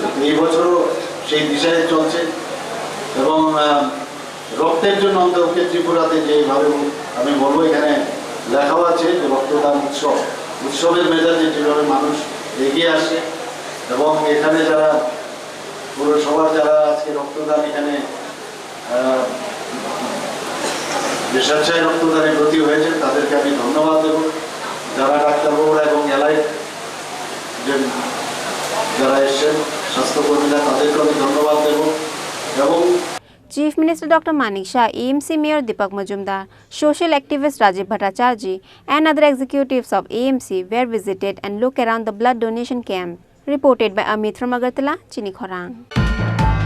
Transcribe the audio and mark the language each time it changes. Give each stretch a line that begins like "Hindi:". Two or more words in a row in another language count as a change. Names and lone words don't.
Bangla: এই বছরও সেই দিশায় চলছে এবং রক্তের জন্য অন্তত ত্রিপুরাতে যেভাবে আমি বলবো এখানে লেখাও আছে যে রক্তদান উৎসব, উৎসবের মেজাজে যেভাবে মানুষ এগিয়ে আসে এবং এখানে যারা পৌরসভার যারা আজকে রক্তদান এখানে স্বেচ্ছায় রক্তদানে ব্রতী হয়েছে তাদেরকে আমি ধন্যবাদ দেব। যারা ডাক্তারবাবুরা এবং এলাইট যারা এসছেন স্বাস্থ্যকর্মীরা, তাদেরকে আমি ধন্যবাদ দেব। এবং
English: Chief Minister Dr Manik Saha, AMC Mayor Deepak Majumdar, social activist Rajiv Bhattacharjee and other executives of AMC were visited and looked around the blood donation camp. Reported by Amit from Agartala, Chini, Khorang.